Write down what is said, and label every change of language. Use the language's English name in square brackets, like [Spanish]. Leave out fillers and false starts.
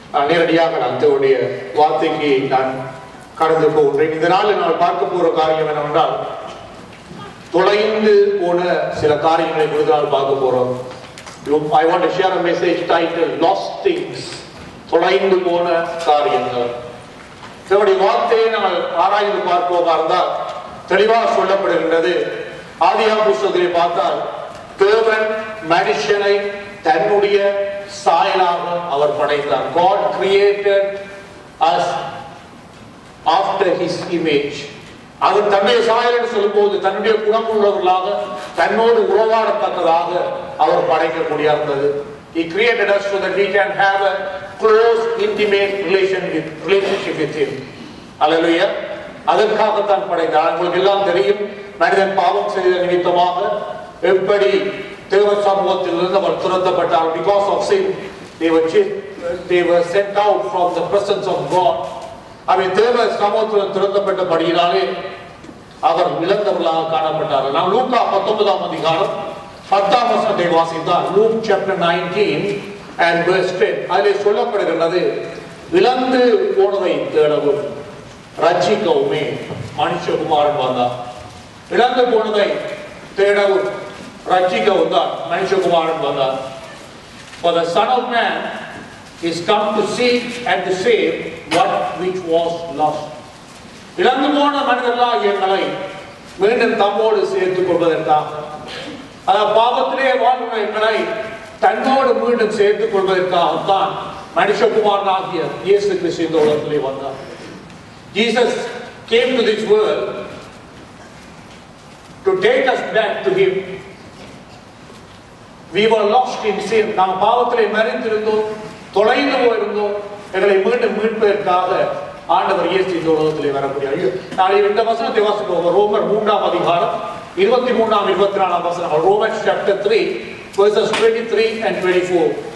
[Tamil] நேரடியாக நான் தேவனுடைய வார்த்தைக்கு நான் கடந்து போகின்றேன். இந்த நாள் நான் பார்க்க போற காரியம் என்னவென்றால், தொலைந்து போன சில காரியங்களை குறித்து நான் பார்க்க போறோம். [English] I want to share a message titled Lost Things. [Tamil] தொலைந்து போன காரியங்கள். தேவனுடைய வார்த்தையை நாங்கள் ஆராய்ந்து பார்ப்போமா இருந்தால் தெளிவாக சொல்லப்படுகின்றது. ஆதியாகம புத்தகத்திலே பார்த்தால் தேவன் மனுஷனை தன்னுடைய சாயலாக அவர் படைத்தார். [English] God created us after his image. [Tamil] அவர் தன்னுடைய சாயல் என்று சொல்லும்போது தன்னுடைய குணம் உள்ளவர்களாக தன்னோடு உறவாடத்தக்கதாக அவர் படைக்கக்கூடிய இருந்தது. [English] He created us so that we can have a close, intimate relationship with him. [Tamil] Hallelujah. அதற்காகத்தான் படைத்தார். உங்களுக்கு எல்லாம் தெரியும், மனிதன் பாவம் செய்த நிமித்தமாக எப்படி தேவ சமூகத்திலிருந்து அவர் துரத்தப்பட்டார். [English] Because of sin, they were sent out from the presence of God. [Tamil] அவன் தேவ சமூகத்தில் துரத்தப்பட்டபடியினாலே அவர் இழந்தவர்களாக காணப்பட்டார். நாம் லூக்கா 19ஆம் அதிகாரம் 10ஆம் வசனத்தை வாசித்தால், [English] Luke chapter 19 and verse 10, [Tamil] அதிலே சொல்லப்படுகின்றது, இழந்து போனதை தேடவும் ரட்சிக்கவுமே மனுஷகுமாரன் வந்தார். இழந்து போனதை தேடவும் ரட்சிக்கவும் தான் மனுஷகுமாரன் வந்தார். [English] For the Son of Man is come to seek and to save what which was lost. [Tamil] இழந்து போன மனிதர்களாகிய எங்களை மீண்டும் தம்மோடு சேர்த்துக் கொள்வதற்காக, பாவத்திலே வாழ்கிற எங்களை தன்னோடு மீண்டும் சேர்த்துக் கொள்வதற்காகத்தான் மனுஷகுமாரனாகிய இயேசு கிறிஸ்து இந்த உலகத்திலே வந்தார். [English] Jesus came to this world to take us back to him. We were lost in sin. [Tamil] நாம் பாவத்திலே மரித்திருந்தோம், தொலைந்து போயிருந்தோம். எங்களை மீண்டும் மீட்பதற்காக ஆண்டவர் இயேசு இந்த உலகத்திலே வரக்கூடியார். நாளை இந்த வசனத்தை வாசிப்போம். ரோமர் 3ஆம் அதிகாரம் 23ஆம் 24ஆம் வசனம். [English] Romans chapter 3 verses 23 and 24.